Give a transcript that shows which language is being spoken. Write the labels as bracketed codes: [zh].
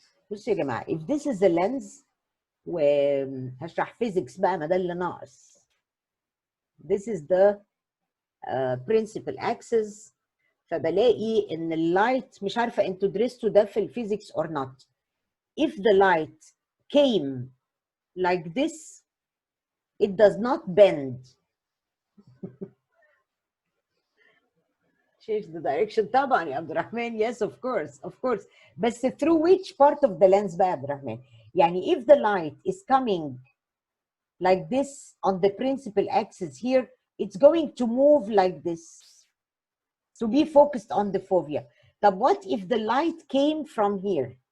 [ar] بصوا يا جماعة, [en] if this is a lens, [ar] وهشرح physics بقى ما ده اللي ناقص. [en] This is the principal axis. [ar] فبلاقي ان اللايت, مش عارفه انتوا درستوا ده في الفيزيكس [en] or not. If the light came like this, it does not bend. Change the direction طبعا يا عبد الرحمن. Yes, of course. بس through which part of the lens [ar] بقى يا عبد الرحمن؟ يعني [en] if the light is coming like this on the principal axis here, it's going to move like this to be focused on the fovea. But what if the light came from here?